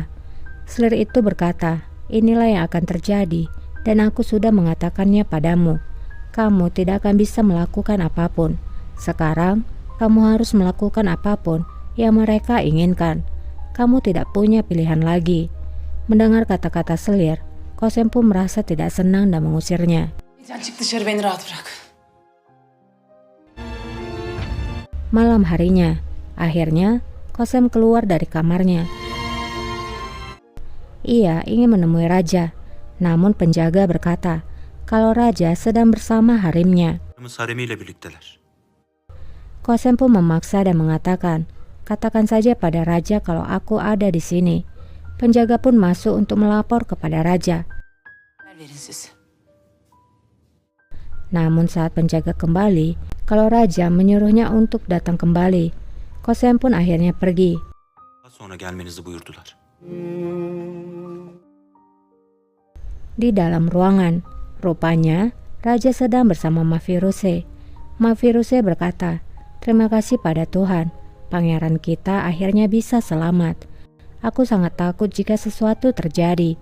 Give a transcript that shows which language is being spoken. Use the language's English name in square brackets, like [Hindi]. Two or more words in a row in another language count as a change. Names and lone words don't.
[Indonesian] Selir itu berkata, "Inilah yang akan terjadi dan aku sudah mengatakannya padamu. Kamu tidak akan bisa melakukan apapun. Sekarang kamu harus melakukan apapun yang mereka inginkan. Kamu tidak punya pilihan lagi." Mendengar kata-kata selir, Kosem pun merasa tidak senang dan mengusirnya. [Turkish] Sen çık dışarı, beni rahat bırak. [Indonesian] Malam harinya, akhirnya Kosem keluar dari kamarnya. Ia ingin menemui raja, namun penjaga berkata kalau raja sedang bersama harimnya. [Turkish] Haremiyle birlikteler. [Indonesian] Kosem pun memaksa dan mengatakan, "Katakan saja pada raja kalau aku ada di sini." Penjaga pun masuk untuk melapor kepada raja. [Turkish] Verin siz. [Indonesian] Namun saat penjaga kembali, kalau raja menyuruhnya untuk datang kembali, Kosem pun akhirnya pergi. [Turkish] Daha sonra gelmenizi buyurdular. [Indonesian] Di dalam ruangan, rupanya raja sedang bersama Mafiruse. Mafiruse berkata, "Terima kasih pada Tuhan, pangeran kita akhirnya bisa selamat. Aku sangat takut jika sesuatu terjadi."